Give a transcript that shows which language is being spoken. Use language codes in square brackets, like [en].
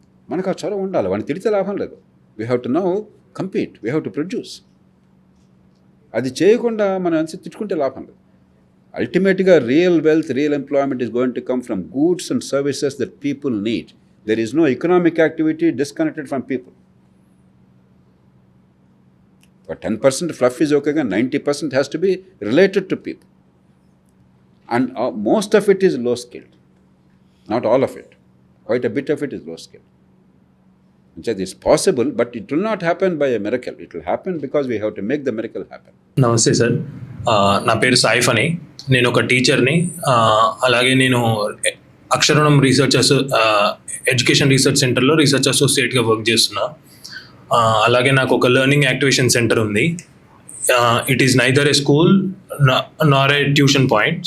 [te] మనకు ఆ చొరవ ఉండాలి. వాడిని తిడితే లాభం లేదు. [en] We have to now compete, we have to produce. [te] అది చేయకుండా మనం ఎంత తిట్టుకుంటే లాభం లేదు. [en] అల్టిమేట్గా real wealth, real employment is going to come from goods and services that people need. There is no economic activity disconnected from people. 10% fluff is okay, 90% has to be related to people. And most of it is low skilled. Not all of it. Quite a bit of it is low skilled. It's possible, but it will not happen by a miracle. It will happen because we have to make the miracle happen. [te] నమస్తే sir, నా పేరు సాయిఫ్ అని. నేను ఒక టీచర్ని. అలాగే నేను అక్షరణం research education research సెంటర్లో రీసెర్చ్ అసోసియేట్గా వర్క్ చేస్తున్నా. అలాగే నాకు ఒక లెర్నింగ్ యాక్టివేషన్ సెంటర్ ఉంది. [en] It is neither a school nor a tuition point.